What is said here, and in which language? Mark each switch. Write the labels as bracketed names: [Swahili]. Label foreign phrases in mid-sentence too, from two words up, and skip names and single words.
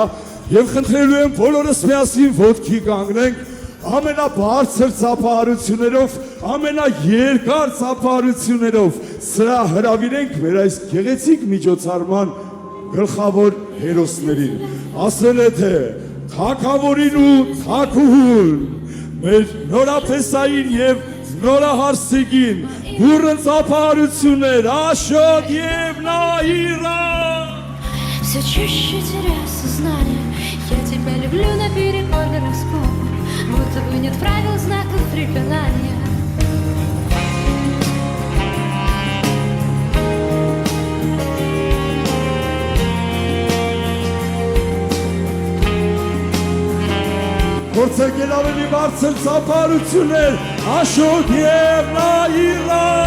[Armenian] և խնդրելու եմ բոլորս միասին ոտքի կանգնենք ամենաբարձր ծափարություններով, ամենաերկար ծափարություններով սրա հրավիրենք մեր այս գեղեցիկ միջոցառման գլխավոր հերոսներին։ Ասել է թե թագավորին ու թագուհուն, մեր նորապեսային և նորահարսիկին բուռն ծափարություններ, Աշոտ և Նաիրա։ [Russian] Все чаще теряю сознание, я тебя люблю наперекор гороскопу, будто бы нет правил, знаков препинания. [Armenian] Գործել ավելի բարձր ծափարություններ, Աշոտ և Նաիրա։